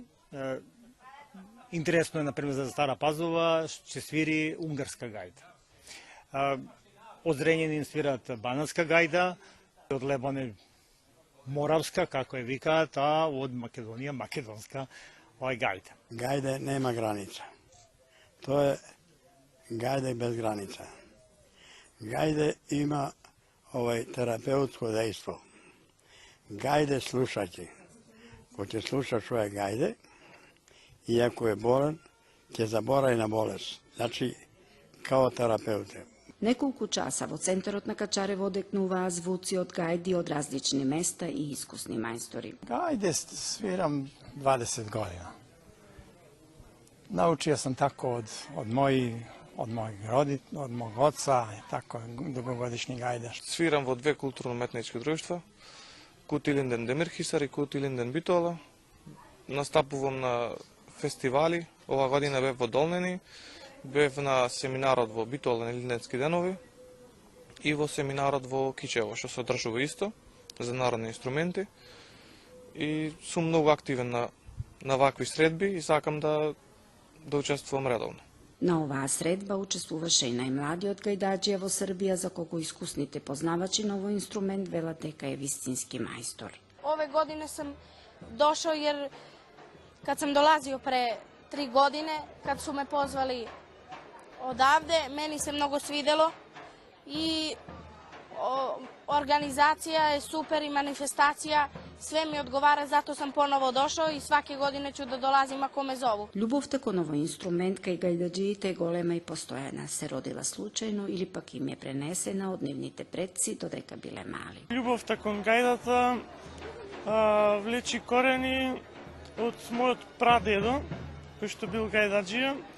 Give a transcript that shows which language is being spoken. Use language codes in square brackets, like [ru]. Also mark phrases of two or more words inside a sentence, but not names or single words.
[mk] Интересно е, например, за Стара Пазова ќе свири унгарска гајда. Од Зрењана им свират банатска гајда, од Лебана моравска, како е викаат, а од Македонија македонска гајда. [sr] Гајде нема граница. To je gajde bez granica. Gajde ima terapeutsko dejstvo. Gajde slušati. Ko će slušati svoje gajde, iako je bolan, će zaboravi na bolest. Znači, kao terapeute. [mk] Неколку часа во центарот на Качарево одекнуваа звуци од гајди од различни места и искусни мајстори. [sr] Gajde sviram 20 godina. Naučio sam tako od mog oca, tako dugogodišnji gajdaš. [mk] Sviram во две културно-уметнички друштва, Кутилинден Демирхисар и Кутилинден Битола. Настапувам на фестивали, ова година бев во Долнени, бев на семинарот во Битола на Линденски денови и во семинарот во Кичево, што се одржува исто за народни инструменти. И сум многу активен на вакви средби и сакам да учествувам редовно. На оваа средба учествуваше и најмладиот гајдаџија во Србија, за кого искусните познавачи на овој инструмент велат дека е вистински мајстор. [sr] Ове године сам дошao jer kad sam dolazio pre 3 godine, kad su me pozvali odavde, meni se mnogo svidelo i organizacija je super i manifestacija, sve mi odgovara, zato sam ponovo došao i svake godine ću da dolazim ako me zovu. [mk] Љубовта кон овој инструмент кај гајдаџиите е голема и постојана. Се родила случајно или пак им е пренесена од нивните предци додека биле мали. Љубовта кон гајдата влечи корени од мојот прадедо, кој што бил гајдаџија.